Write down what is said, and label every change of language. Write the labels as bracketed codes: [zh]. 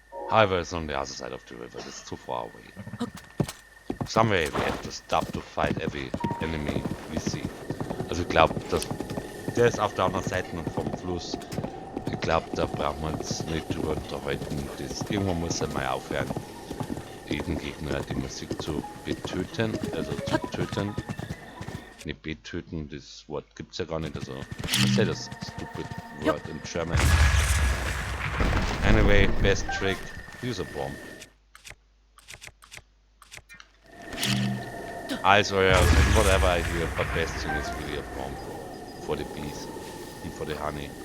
[en] However, it's on the other side of the river. It's too far away. Somewhere we have to stop to fight every enemy we see. [de] Also ich glaube, der ist auf der anderen Seite vom Fluss. Ich glaube, da brauchen wir uns nicht drüber unterhalten. Irgendwann muss er mal aufhören, jeden Gegner die Musik zu betöten. Also zu töten. Ne, betöten, das Wort gibt's ja gar nicht. [en] Also, [de] was ist das [en] stupid word in German? Anyway, best trick, use a bomb. Also, yeah, whatever I hear, but best thing is really a bomb for the bees and for the honey.